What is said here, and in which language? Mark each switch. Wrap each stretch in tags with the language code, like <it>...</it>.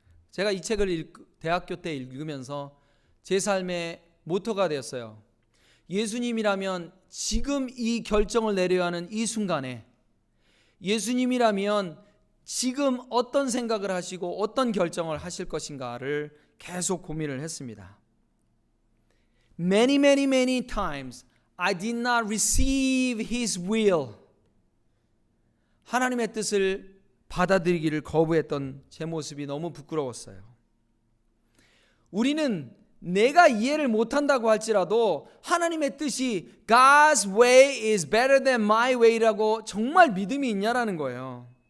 <ko>제가 이 책을 대학교 때 읽으면서 제 삶의 모토가 되었어요. 예수님이라면 지금 이 결정을 내려야 하는 이 순간에, 예수님이라면 지금 어떤 생각을 하시고 어떤 결정을 하실 것인가를 계속 고민을 했습니다.</ko> <en>Many times I did not receive His will.</en> <ko>하나님의 뜻을 받아들이기를 거부했던 제 모습이 너무 부끄러웠어요. 우리는 내가 이해를 못한다고 할지라도 하나님의 뜻이</ko> <en>God's way is better than my way</en> <ko>라고 정말 믿음이 있냐라는 거예요.</ko>